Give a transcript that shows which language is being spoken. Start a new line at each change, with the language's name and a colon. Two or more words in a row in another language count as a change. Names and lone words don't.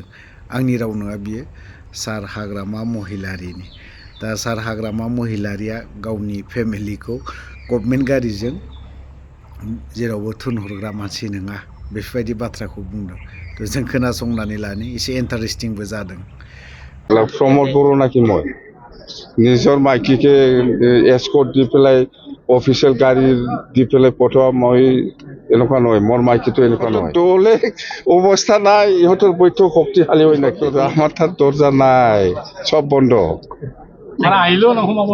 Bodo: आंनि राव नङा बियो सार हाग्रामा महिलारिनि। दा सार हाग्रामा महिलारिया गावनि फेमिलिखौ गभर्नमेन्ट गारिजों जेरावबो थुनहरग्रा मानसि नङा बेफोरबायदि बाथ्राखौ बुंदों। तो जों खोनासंनानै लानो एसे इन्टारेस्टिंबो जादों।
Assamese: प्रमोद बर' नाকি মই নিজৰ মাইকীকে এস্কৰ্ট দি পেলাই অফিচিয়েল গাড়ী দি পেলাই পঠোৱা মই এনেকুৱা নহয়। মোৰ মাইকীটো এনেকুৱা নহয়। দলে অৱস্থা নাই, ইহঁতৰ বৈঠক শক্তিশালী হৈ নাকি। আমাৰ তাত দৰ্জা নাই, চব বন্ধ। আহিলেও সোমাব